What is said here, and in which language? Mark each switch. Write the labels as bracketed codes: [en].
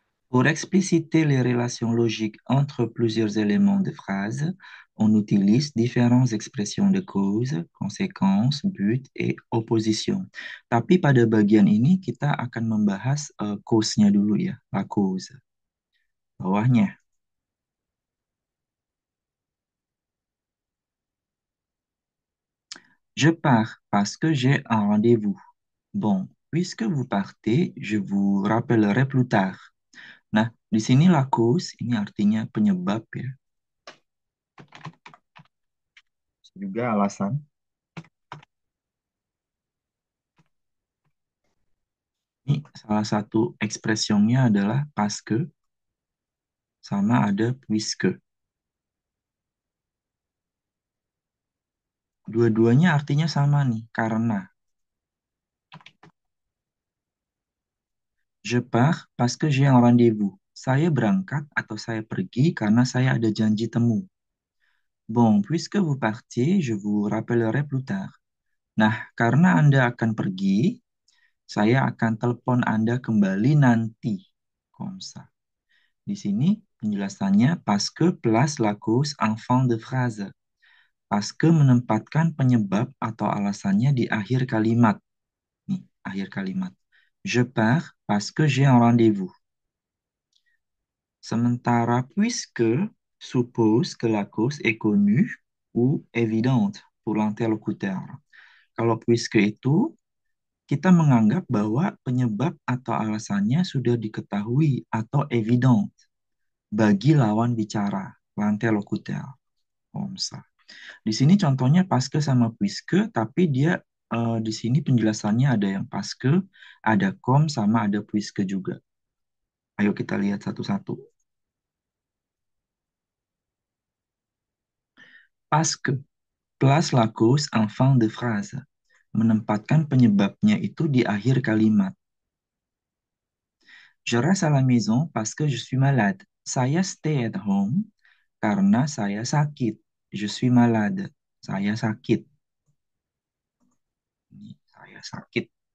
[fr] Pour expliciter les relations logiques entre plusieurs éléments de phrases, on utilise différentes expressions de cause, conséquence, but, et opposition. [id] Tapi pada bagian ini kita akan membahas cause-nya dulu ya, la cause. Bawahnya. [fr] Je pars parce que j'ai un rendez-vous. Bon, puisque vous partez, je vous rappellerai plus tard. [id] Nah, di sini la cause ini artinya penyebab ya. Juga alasan. Ini salah satu ekspresinya adalah parce que sama ada puisque. Dua-duanya artinya sama nih, karena. [fr] Je pars parce que j'ai un rendez-vous. [id] Saya berangkat atau saya pergi karena saya ada janji temu. [fr] Bon, puisque vous partiez, je vous rappellerai plus tard. [id] Nah, karena Anda akan pergi, saya akan telepon Anda kembali nanti. [fr] Comme ça. [id] Di sini penjelasannya [fr] parce que plus la cause en fin de phrase. [id] Parce que menempatkan penyebab atau alasannya di akhir kalimat. Nih, akhir kalimat. [fr] Je pars parce que j'ai un rendez-vous. [id] Sementara [fr] puisque suppose que la cause est connue ou évidente pour l'interlocuteur. [id] Kalau puisque itu, kita menganggap bahwa penyebab atau alasannya sudah diketahui atau evident bagi lawan bicara, l'interlocuteur. Di sini contohnya paske sama puisque, tapi dia di sini penjelasannya ada yang paske, ada kom, sama ada puisque juga. Ayo kita lihat satu-satu. [fr] Paske, place la cause en fin de phrase. [id] menempatkan penyebabnya itu di akhir kalimat. [fr] Je reste à la maison parce que je suis malade. [id] Saya [en] stay at home [id] karena saya sakit. [fr] Je suis malade. [id] Saya sakit. Ini saya sakit.